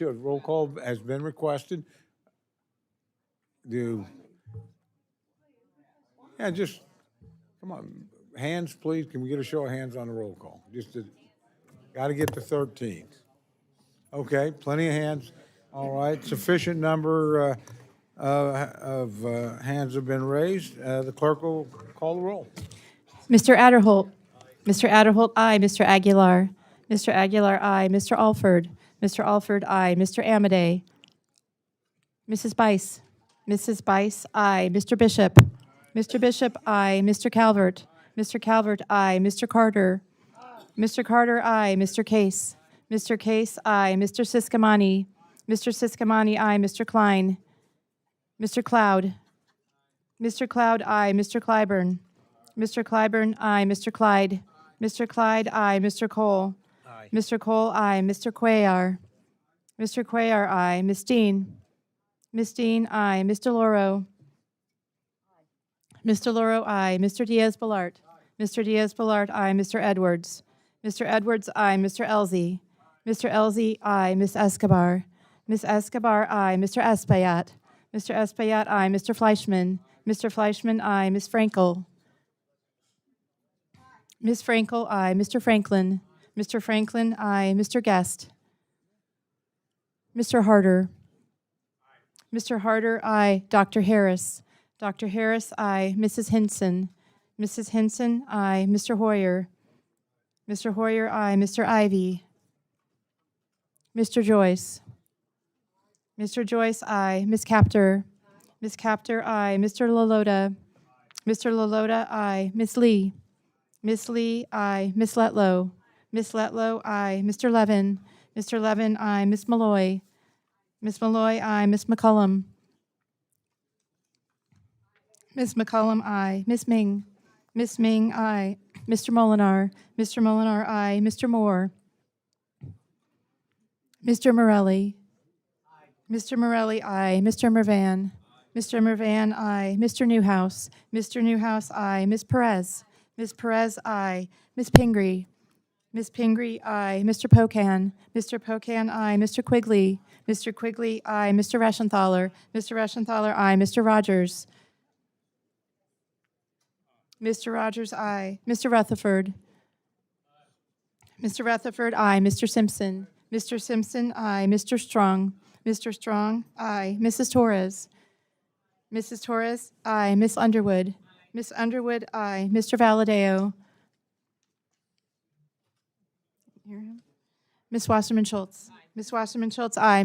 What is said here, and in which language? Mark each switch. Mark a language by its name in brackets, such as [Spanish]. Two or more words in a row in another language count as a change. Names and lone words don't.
[English] A roll call has been requested. Just, come on, hands, please. Can we get a show of hands on the roll call? Got to get to 13. Okay, plenty of hands. All right, sufficient number of hands have been raised. The clerk will call the roll. Mr. Adderholt. Mr. Adderholt, aye. Mr. Aguilar. Mr. Aguilar, aye. Mr. Alford. Mr. Alford, aye. Mr. Amadei. Mrs. Bice. Mrs. Bice, aye. Mr. Bishop. Mr. Bishop, aye. Mr. Calvert. Mr. Calvert, aye. Mr. Carter. Mr. Carter, aye. Mr. Case. Mr. Case, aye. Mr. Siscomani. Mr. Siscomani, aye. Mr. Klein. Mr. Cloud. Mr. Cloud, aye. Mr. Clyburn. Mr. Clyburn, aye. Mr. Clyde. Mr. Clyde, aye. Mr. Cole. Aye. Mr. Cole, aye. Mr. Cuellar. Mr. Cuellar, aye. Ms. Dean. Ms. Dean, aye. Mr. Loro. Mr. Loro, aye. Mr. Diaz-Balart. Mr. Diaz-Balart, aye. Mr. Edwards. Mr. Edwards, aye. Mr. Elzey. Mr. Elzey, aye. Ms. Escobar. Ms. Escobar, aye. Mr. Espaillat. Mr. Espaillat, aye. Mr. Fleischman. Mr. Fleischman, aye. Ms. Frankel. Ms. Frankel, aye. Mr. Franklin. Mr. Franklin, aye. Mr. Guest. Mr. Harder. Mr. Harder, aye. Dr. Harris. Dr. Harris, aye. Mrs. Hinson. Mrs. Hinson, aye. Mr. Hoyer. Mr. Hoyer, aye. Mr. Ivy. Mr. Joyce. Mr. Joyce, aye. Ms. Capter. Ms. Capter, aye. Mr. Lalota. Mr. Lalota, aye. Ms. Lee. Ms. Lee, aye. Ms. Letlow. Ms. Letlow, aye. Mr. Levin. Mr. Levin, aye. Ms. Malloy. Ms. Malloy, aye. Ms. McCullum. Ms. McCullum, aye. Ms. Ming. Ms. Ming, aye. Mr. Molinar. Mr. Molinar, aye. Mr. Moore. Mr. Morelli. Mr. Morelli, aye. Mr. Mervan. Mr. Mervan, aye. Mr. Newhouse. Mr. Newhouse, aye. Ms. Perez. Ms. Perez, aye. Ms. Pingree. Ms. Pingree, aye. Mr. Pocan. Mr. Pocan, aye. Mr. Quigley. Mr. Quigley, aye. Mr. Reschenthaler. Mr. Reschenthaler, aye. Mr. Rogers. Mr. Rogers, aye. Mr. Rutherford. Mr. Rutherford, aye. Mr. Simpson. Mr. Simpson, aye. Mr. Strong. Mr. Strong, aye. Mrs. Torres. Mrs. Torres, aye. Miss Underwood. Miss Underwood, aye. Mr. Valadeo. Hear him? Miss Wasserman Schultz. Miss Wasserman Schultz, aye.